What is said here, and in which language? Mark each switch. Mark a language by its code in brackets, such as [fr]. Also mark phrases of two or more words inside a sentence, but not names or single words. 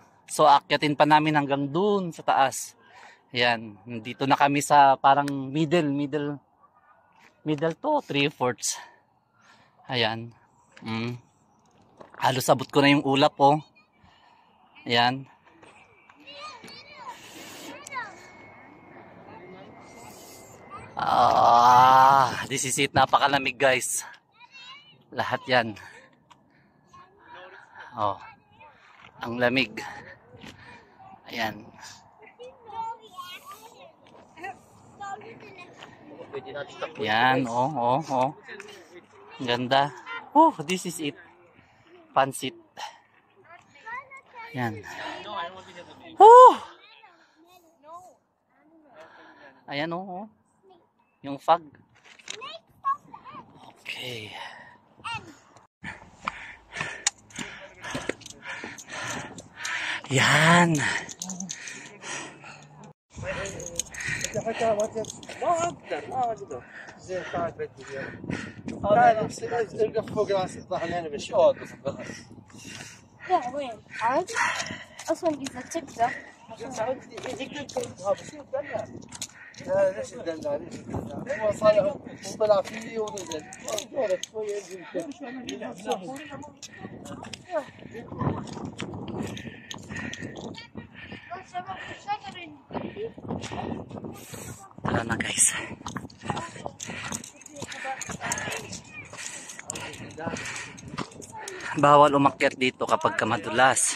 [tl] So aakyatin pa namin hanggang dun sa taas. Ayan, nandito na kami sa parang [en] middle to [tl] 3/4. Ayan. Halos abot ko na yung ulap oh. Ayan. [en] This is it. [tl] Napakalamig guys. Lahat yan. Oh, ang lamig. Ayan. Yan, oh. Ganda. [en] Oh, this is it. [tl] Pansit. Yan. Oh! Ayan, oh. Yung fog. Okay. Yan. [ar] لا وين عادي اصلا اذا تقدر لا ليش الدلع هو صار طلع فيه ونزل شويه [tl] Tara na guys. Bawal umakyat dito kapag madulas.